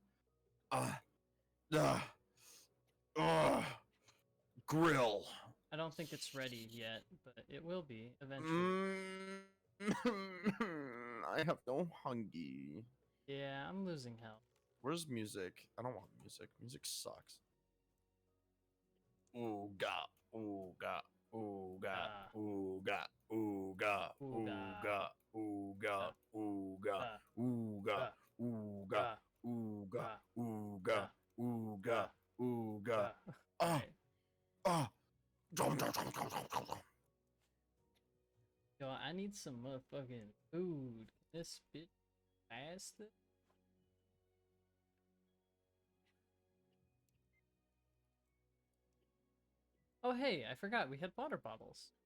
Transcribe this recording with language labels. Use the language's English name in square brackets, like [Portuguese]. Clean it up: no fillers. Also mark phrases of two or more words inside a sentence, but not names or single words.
[English] Uh, uh, grill. I don't think it's ready yet, but it will be eventually. Mm, I have no hungry. Yeah, I'm losing health. Where's music? I don't want music. Music sucks. Ooga, ooga, ooga, Ah, ooga, ooga, ooga, ooga, ooga, ah, ooga, ah, ooga, ah, ooga, ah, ooga, ah, ooga, ah, ooga, ah, ooga. ah. Ah, Alright. ah. Dum, dum, dum, dum, dum, dum, dum. Yo, I need some motherfucking food. Can this bitch pass this? Oh, hey, I forgot we had water bottles.